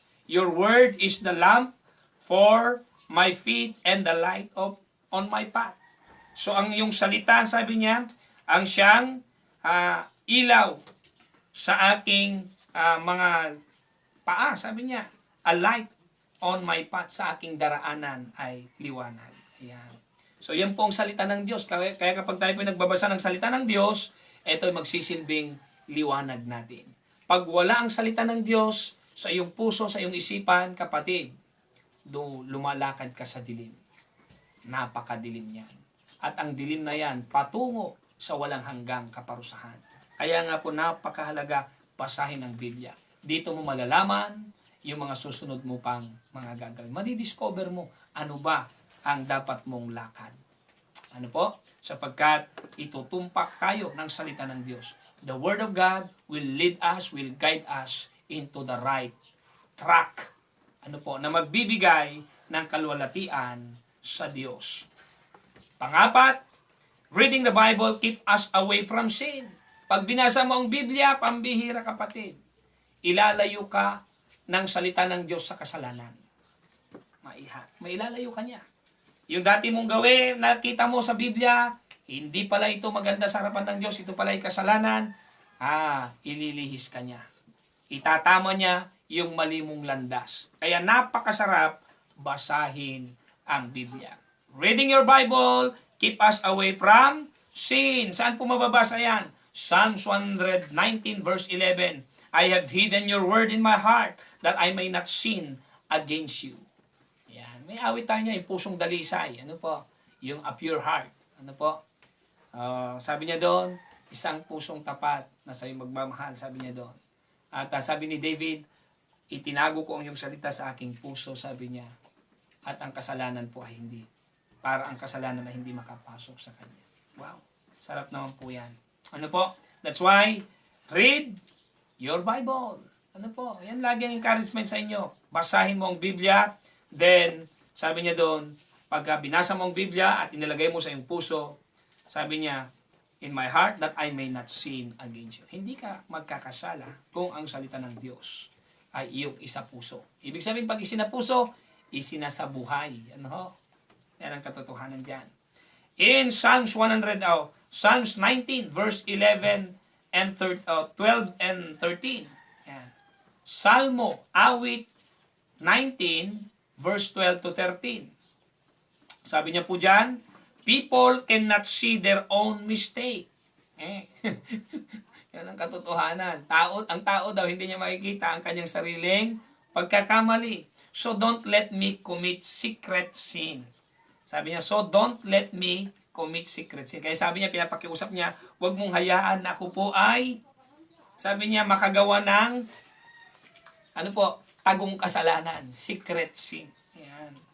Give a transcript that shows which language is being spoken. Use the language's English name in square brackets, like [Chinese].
[English] Your word is the lamp for my feet and the light on my path. [Filipino] So ang yung salita, sabi niya, ang siyang ilaw sa aking mga paa, sabi niya, [English] a light on my path, [Filipino] sa aking daraanan ay liwanag. Ayan. So yan po ang salita ng Diyos. Kaya kapag tayo po nagbabasa ng salita ng Diyos, ito ay magsisilbing liwanag natin. Pag wala ang salita ng Diyos sa iyong puso, sa iyong isipan, kapatid, lumalakad ka sa dilim. Napakadilim niyan. At ang dilim na yan, patungo sa walang hanggang kaparusahan. Kaya nga po napakahalaga basahin ang Biblia. Dito mo malalaman yung mga susunod mo pang mga gagawin. Madidiscover mo ano ba ang dapat mong lakad. Ano po? Sapagkat itutumpak tayo ng salita ng Diyos. [English] The Word of God will lead us, will guide us into the right track. [Filipino] Ano po? Na magbibigay ng kalwalatian sa Diyos. Pangapat, [English] reading the Bible keep us away from sin. [Filipino] Pag binasa mo ang Biblia, pambihira kapatid, ilalayo ka ng salita ng Diyos sa kasalanan. Mailalayo ka niya. Yung dati mong gawin, nakita mo sa Biblia, hindi pala ito maganda sa harapan ng Diyos, ito pala ay kasalanan, ililihis ka niya. Itatama niya yung mali mong landas. Kaya napakasarap basahin ang Biblia. [English] Reading your Bible, keep us away from sin. [Filipino] Saan po mababasa yan? Psalms 119 verse 11. [English] I have hidden your word in my heart that I may not sin against you. [Filipino] Yan. May awit tayo niya, yung pusong dalisay. Ano po? Yung [English] a pure heart. [Filipino] Ano po? Sabi niya doon, isang pusong tapat na sa'yo magmamahal. Sabi niya doon. At sabi ni David, itinago ko ang iyong salita sa aking puso, sabi niya. At ang kasalanan po ay hindi. Para ang kasalanan na hindi makapasok sa kanya. Wow. Sarap naman po yan. Ano po? [English] That's why, read your Bible. [Filipino] Ano po? Yan lagi ang encouragement sa inyo. Basahin mo ang Biblia. Then, sabi niya doon, pag binasa mo ang Biblia at inilagay mo sa iyong puso, sabi niya, [English] in my heart that I may not sin against you. [Filipino] Hindi ka magkakasala kung ang salita ng Diyos ay iyong isapuso. Ibig sabihin, pag isinapuso, isinasabuhay. Ano ho? Yan ang katotohanan diyan. [English] In Psalms 19 verse 11 and 12 and 13. Yan. [Filipino] Salmo, awit 19 verse 12 to 13. Sabi niya po diyan, [English] people cannot see their own mistake. [Filipino] Yan ang katotohanan. Ang tao daw hindi niya makikita ang kanyang sariling pagkakamali. [English] So don't let me commit secret sin. [Filipino] Sabi niya, [English] so don't let me commit secret sin. [Filipino] Kaya sabi niya, pinapakiusap niya, huwag mong hayaan na ako po ay, sabi niya, makagawa ng, tagong kasalanan, [English] secret sin. [Filipino] Ayan.